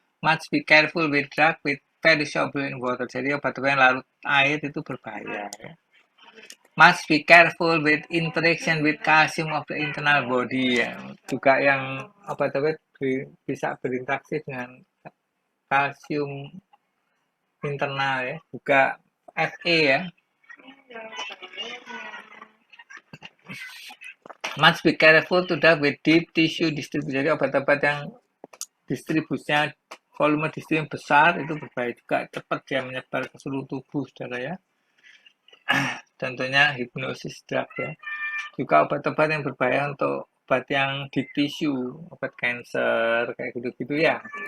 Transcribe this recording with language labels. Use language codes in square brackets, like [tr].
[en] Must be careful with drug with very soluble in water. [id] Jadi obat-obat yang larut air itu berbahaya ya. [en] Must be careful with interaction with calcium of the internal body ya. [id] Juga yang obat-obat bisa berinteraksi dengan kalsium internal ya. Juga Fe ya. [en] Must be careful to that with deep tissue distribution. [id] Jadi obat-obat yang distribusinya volume distribusi besar itu berbahaya juga, cepat dia menyebar ke seluruh tubuh saudara ya. Tentunya hipnosis drug ya. Juga obat-obat yang berbahaya untuk obat yang di tisu, obat kanker kayak gitu-gitu ya.